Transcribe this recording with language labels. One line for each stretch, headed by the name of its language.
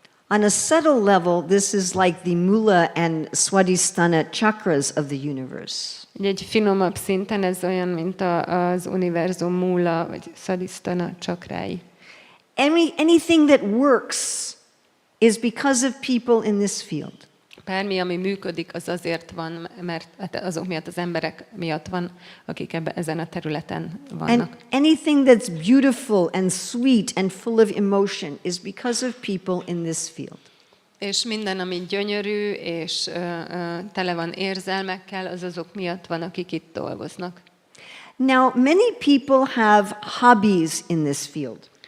English: On a subtle level, this is like the Mula and Swadhisthana chakras of the universe.
Hungarian: Egy finomabb szinten ez olyan, mint az univerzum múla, vagy Swadhisthana csakrái.
English: Anything that works is because of people in this field.
Hungarian: Bármi, ami működik, az azért van, mert hát azok miatt, az emberek miatt van, akik ezen a területen
English: And
Hungarian: vannak.
English: anything that's beautiful and sweet and full of emotion is because of people in this field.
Hungarian: És minden, ami gyönyörű és tele van érzelmekkel, az azok miatt van, akik itt dolgoznak.
English: Now, many people have hobbies in this field.